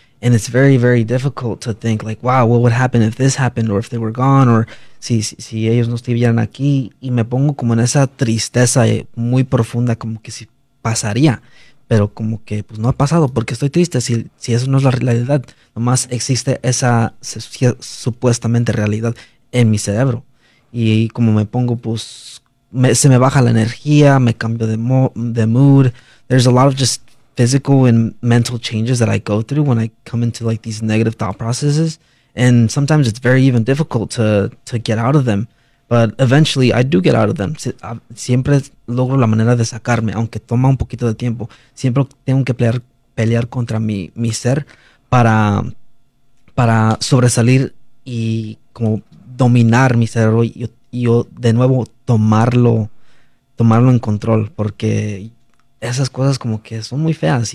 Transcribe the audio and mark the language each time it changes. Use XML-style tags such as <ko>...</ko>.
<en>And it's very, very difficult to think like, wow, what would happen if this happened or if they were gone or</en> <es>si ellos no estuvieran aquí. Y me pongo como en esa tristeza muy profunda, como que si pasaría, pero como que pues no ha pasado porque estoy triste. Si eso no es la realidad, nomás existe esa supuestamente realidad en mi cerebro. Y como me pongo, pues se me baja la energía, me cambio de mood.</es> <en>There's a lot of just physical and mental changes that I go through when I come into like these negative thought processes, and sometimes it's very even difficult to get out of them, but eventually I do get out of them.</en> <es>Siempre logro la manera de sacarme, aunque toma un poquito de tiempo. Siempre tengo que pelear contra mi ser para sobresalir y como dominar mi ser y yo de nuevo tomarlo en control, porque esas cosas como que son muy feas.</es>